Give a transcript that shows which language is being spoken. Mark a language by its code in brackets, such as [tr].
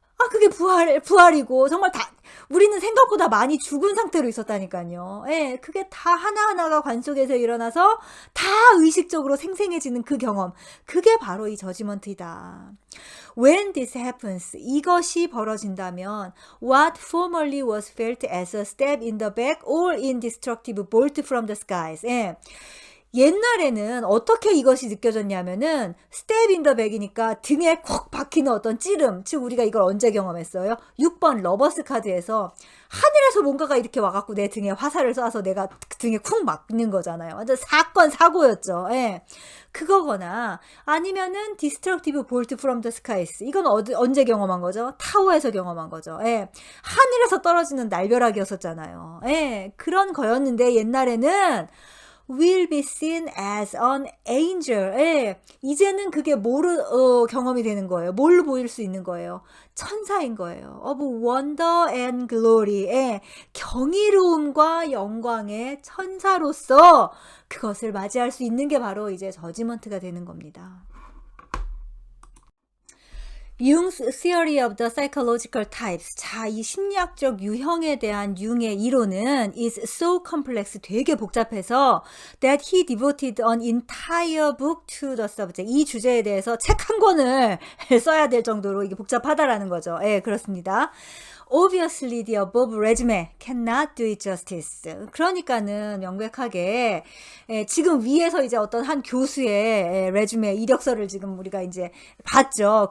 [ko] 그게 부활이고, 정말 우리는 생각보다 많이 죽은 상태로 있었다니까요. 예, 그게 다 하나하나가 관 속에서 일어나서 다 의식적으로 생생해지는 그 경험. 그게 바로 이 저지먼트이다. [en] When this happens, [ko] 이것이 벌어진다면, [en] what formerly was felt as a stab in the back or indestructible bolt from the skies. [ko] 예. 옛날에는 어떻게 이것이 느껴졌냐면은 스텝 인 더 백이니까 등에 콕 박히는 어떤 찌름, 즉 우리가 이걸 언제 경험했어요? 6번 러버스 카드에서 하늘에서 뭔가가 이렇게 와갖고 내 등에 화살을 쏴서 내가 등에 쿵 맞는 거잖아요. 완전 사건 사고였죠. 예. 그거거나 아니면은 디스트럭티브 볼트 프롬 더 스카이스, 이건 언제 경험한 거죠? 타워에서 경험한 거죠. 예. 하늘에서 떨어지는 날벼락이었었잖아요. 예. 그런 거였는데 옛날에는 [en] will be seen as an angel. [ko] 예. 이제는 그게 경험이 되는 거예요. 뭘로 보일 수 있는 거예요? 천사인 거예요. [en] of wonder and glory. 예. [ko] 경이로움과 영광의 천사로서 그것을 맞이할 수 있는 게 바로 이제 저지먼트가 되는 겁니다. [en] Jung's Theory of the Psychological Types. [ko] 자, 이 심리학적 유형에 대한 융의 이론은 [en] is so complex, [ko] 되게 복잡해서 [en] that he devoted an entire book to the subject. [ko] 이 주제에 대해서 책 한 권을 써야 될 정도로 이게 복잡하다라는 거죠. 예, 그렇습니다. [en] Obviously, the above resume cannot do it justice. [ko] 그러니까는 명백하게 지금 위에서 이제 어떤 한 교수의 레주메 이력서를 지금 우리가 이제 봤죠.